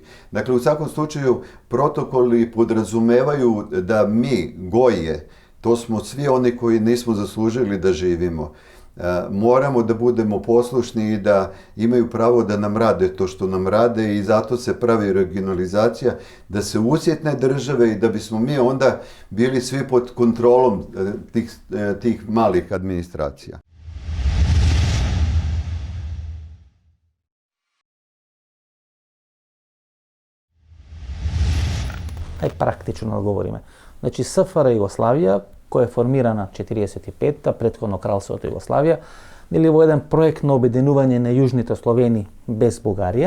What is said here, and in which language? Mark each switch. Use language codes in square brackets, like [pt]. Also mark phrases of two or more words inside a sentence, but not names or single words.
[sr] Dakle, u svakom slučaju, protokoli podrazumevaju da mi, goje, to smo svi oni koji nismo zaslužili da živimo, moramo da budemo poslušni i da imaju pravo da nam rade to što nam rade i zato se pravi regionalizacija, da se usjetne države i da bismo mi onda bili svi pod kontrolom tih malih administracija. [mk] Ај практично да говориме. Значи СФР Југославија, која е формирана 45-та, претходно Кралството Југославија, били во еден проект на обединување на јужните Словени без Бугарија.